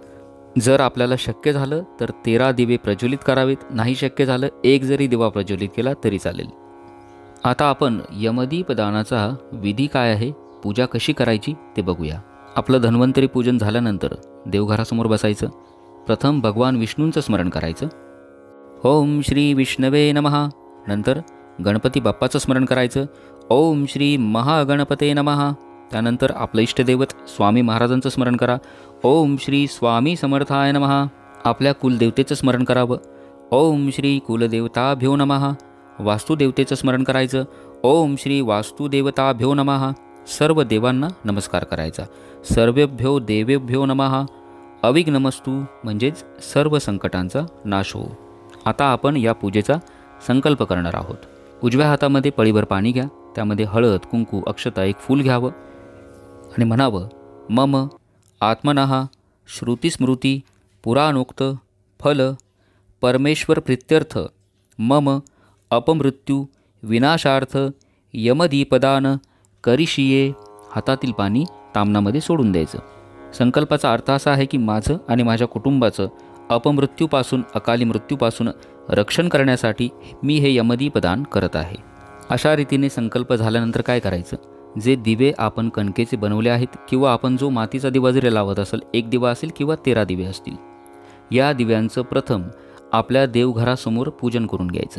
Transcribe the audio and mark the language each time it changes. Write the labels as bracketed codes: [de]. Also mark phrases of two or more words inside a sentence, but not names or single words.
[mr] जर आपल्याला शक्य झालं तर 13 दिवे प्रज्वलित करावेत, नाही शक्य झालं एक जरी दिवा प्रज्वलित केला तरी चालेल. आता आपण यमदीप दानाचा विधी काय आहे, पूजा कशी करायची ते बघूया. आपलं धन्वंतरी पूजन झाल्यानंतर देवघरासमोर बसायचं. प्रथम भगवान विष्णूंचं स्मरण करायचं. [sa] ओम श्री विष्णवे नमः. [mr] नंतर गणपती बाप्पाचं स्मरण करायचं. [sa] ओम श्री महागणपते नमः. [mr] त्यानंतर आपलं इष्टदैवत स्वामी महाराजांचं स्मरण करा. [sa] ओम श्री स्वामी समर्थाय नमः. [mr] आपल्या कुलदेवतेचं स्मरण करावं. [sa] ओम श्री कुलदेवताभ्यो नमः. [mr] वास्तुदेवतेचं स्मरण करायचं. [sa] ओम श्री वास्तुदेवताभ्यो नमः. [mr] सर्व देवांना नमस्कार करायचा. [sa] सर्वेभ्यो देवेभ्यो नमः. अविघ्नमस्तु, [mr] म्हणजेच सर्व संकटांचा नाश हो. आता आपण या पूजेचा संकल्प करणार आहोत. उजव्या हातामध्ये पळीभर पाणी घ्या. त्यामध्ये हळद, कुंकू, अक्षता, एक फूल घ्यावं आणि म्हणावं, [sa] मम आत्मनः श्रुतिस्मृती पुराणोक्त फल परमेश्वर प्रीत्यर्थ मम अपमृत्यू विनाशार्थ यमदीपदान करिशिये. [mr] हातातील पाणी तामनामध्ये सोडून द्यायचं. संकल्पाचा अर्थ असा आहे की माझं आणि माझ्या कुटुंबाचं अपमृत्यूपासून अकाली मृत्यूपासून रक्षण करण्यासाठी मी हे यमदीपदान करत आहे. अशा रीतीने संकल्प झाल्यानंतर काय करायचं, जे दिवे आपण कणकेचे बनवले आहेत किंवा आपण जो मातीचा दिवा जरी लावत असेल, 1 दिवा असेल किंवा 13 दिवे असतील, या दिव्यांचं प्रथम आपल्या देवघरासमोर पूजन करून घ्यायचं.